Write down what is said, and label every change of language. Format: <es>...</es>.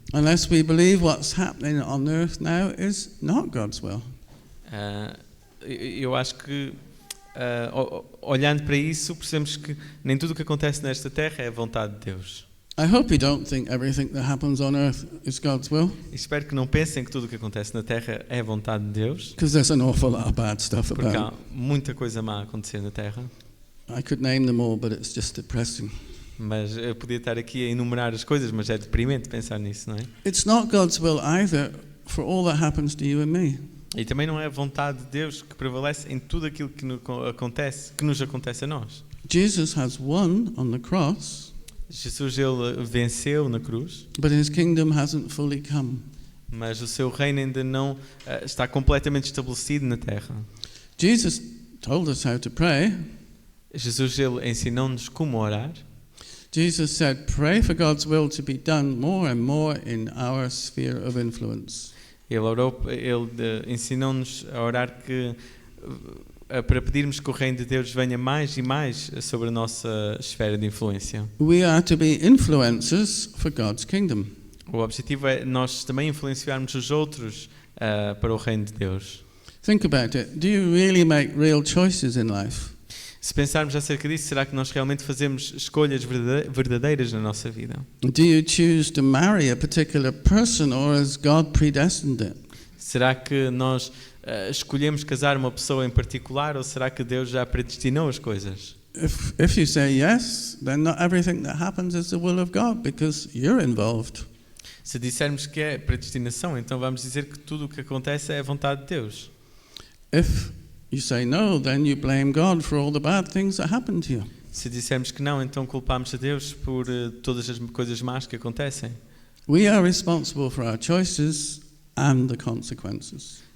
<en>Unless we believe what's happening on earth now is not God's will.</en> <pt>Eu acho que, olhando para isso, percebemos que nem tudo o que acontece nesta terra é a vontade de Deus.</pt> <en>I hope you don't think everything that happens on earth is God's will,</en> <pt>E espero que não pensem que tudo o que acontece na terra é a vontade de Deus,</pt> <en>because there's an awful lot of bad stuff</en> <pt>porque há</pt> <en>about.</en> <pt>muita coisa má a acontecer na terra.</pt> <en>I could name them all, but it's just depressing.</en> <pt>Mas eu podia estar aqui a enumerar as coisas, mas é deprimente pensar nisso, não é?</pt> <en>It's not God's will either for all that happens to you and me.</en> <pt>E também não é a vontade de Deus que prevalece em tudo aquilo que nos acontece a nós.</pt> <en>Jesus has won on the cross,</en> <pt>Jesus, Ele venceu na cruz,</pt> <en>but His kingdom hasn't fully come.</en> <pt>mas o seu reino ainda não está completamente estabelecido na terra.</pt> <en>Jesus told us how to pray.</en> <pt>Jesus, Ele ensinou-nos como orar.</pt> <en>Jesus said, pray for God's will to be done more and more in our sphere of influence.</en> <pt>Ele ensinou-nos a orar para pedirmos que o reino de Deus venha mais e mais sobre a nossa esfera de influência.</pt> <en>We are to be influencers for God's kingdom.</en> <pt>O objetivo é nós também influenciarmos os outros para o reino de Deus.</pt> <en>Think about it. Do you really make real choices in life?</en> <pt>Se pensarmos acerca disso, será que nós realmente fazemos escolhas verdadeiras na nossa vida?</pt> <en>Do you choose to marry a particular person, or has God predestined it?</en> <pt>Será que nós escolhemos casar uma pessoa em particular ou será que Deus já predestinou as coisas?</pt> <en>If you say yes, then not everything that happens is the will of God, because you're involved.</en> <pt>Se dissermos que é predestinação, então vamos dizer que tudo o que acontece é a vontade de Deus.</pt> <en>If you say no, then you blame God for all the bad things that happen to you.</en> <pt>Se dissermos que não, então culpamos a Deus por todas as coisas más que acontecem.</pt> <en>We are responsible for our choices and the consequences.</en>